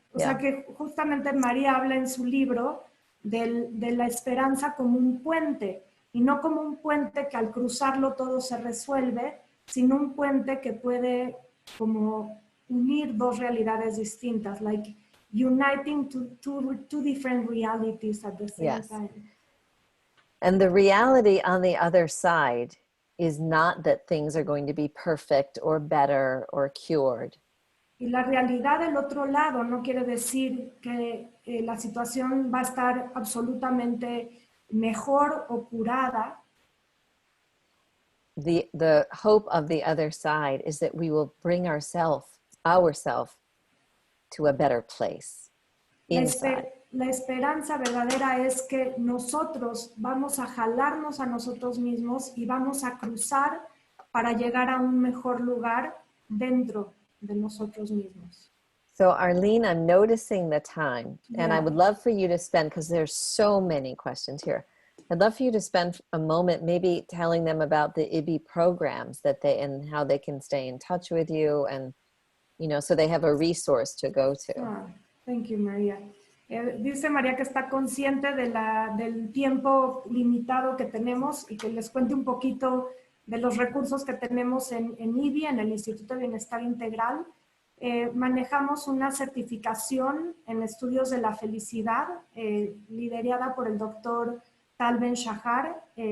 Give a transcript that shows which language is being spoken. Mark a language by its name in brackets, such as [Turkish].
[Spanish] O sea que justamente María habla en su libro de la esperanza como un puente, y no como un puente que al cruzarlo todo se resuelve, sino un puente que puede como unir dos realidades distintas, [English] like uniting two different realities at the same time. And the reality on the other side is not that things are going to be perfect or better or cured. [Spanish] Y la realidad del otro lado no quiere decir que la situación va a estar absolutamente mejor o curada. [English] The hope of the other side is that we will bring ourselves to a better place inside. [Spanish] La esperanza verdadera es que nosotros vamos a jalarnos a nosotros mismos y vamos a cruzar para llegar a un mejor lugar dentro de nosotros mismos. [English] So Arlene, I'm noticing the time, and I would love for you to spend, because there's so many questions here, I'd love for you to spend a moment maybe telling them about the IBI programs that and how they can stay in touch with you, and so they have a resource to go to. Thank you, María. [Spanish] Dice María que está consciente del tiempo limitado que tenemos y que les cuente un poquito de los recursos que tenemos en IBI, en el Instituto de Bienestar Integral. Manejamos una certificación en estudios de la felicidad, liderada por el doctor Tal Ben Shahar.